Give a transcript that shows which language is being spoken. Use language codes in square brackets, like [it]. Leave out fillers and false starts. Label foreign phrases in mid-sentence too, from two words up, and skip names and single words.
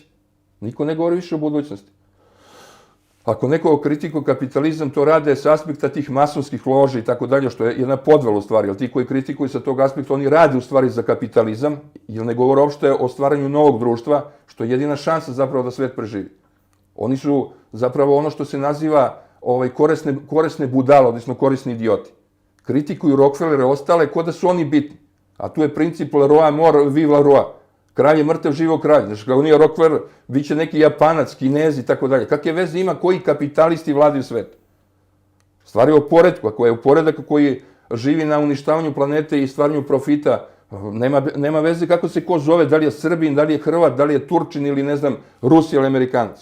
[sr] Niko ne govori više o budućnosti. Ako neko kritikuje kapitalizam, to rade s aspekta tih masonskih loža i tako dalje, što je jedna podvala u stvari, jer ti koji kritikuju sa tog aspekta, oni rade u stvari za kapitalizam, jer ne govore uopšte o stvaranju novog društva, što je jedina šansa zapravo da svet preživi. Oni su zapravo ono što se naziva korisne budale, odnosno korisni idioti. Kritikuju Rockefellere ostale ko da su oni bitni. A tu je princip [fr] le roi mort, vive le roi. [sr] Kralj je mrtav, živo kralj. Znači, kao nije Rockefeller, bit će neki Japanac, Kinezi i tako dalje. Kakve veze ima koji kapitalisti vladaju svijetu? Stvar je o poretku. Ako je u poredak koji živi na uništavanju planete i stvaranju profita, nema veze kako se ko zove, da li je Srbin, da li je Hrvat, da li je Turčin ili ne znam, Rus ili Amerikanac.